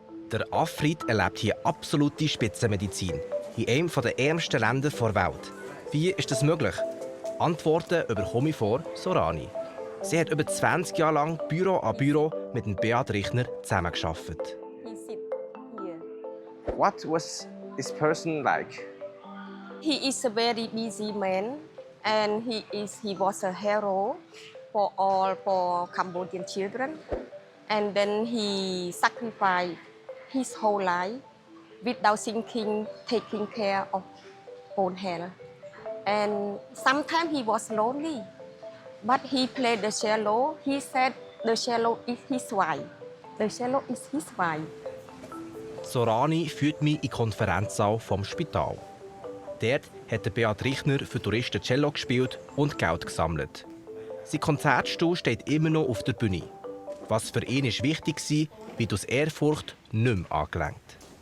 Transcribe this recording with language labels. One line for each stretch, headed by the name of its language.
German: Der Afrit erlebt hier absolute Spitzenmedizin in einem der ärmsten Länder der Welt. Wie ist das möglich? Antworten bekomme ich von Sorani. Sie hat über 20 Jahre lang Büro an Büro mit dem Beat Richner zusammengearbeitet.
English: He sit here. What was this person like? He is a very busy man, and he was a hero for Cambodian children. And then he sacrificed his whole life without thinking, taking care of own health. And sometimes he was lonely, but he played the cello. He said the cello is his wife. The cello is his wife.
German: Sorani führt mich in den Konferenzsaal vom Spital. Dort hat der Beat Richner für Touristen Cello gespielt und Geld gesammelt. Sein Konzertstuhl steht immer noch auf der Bühne. Was für ihn ist wichtig war, wird aus Ehrfurcht nicht mehr angelenkt.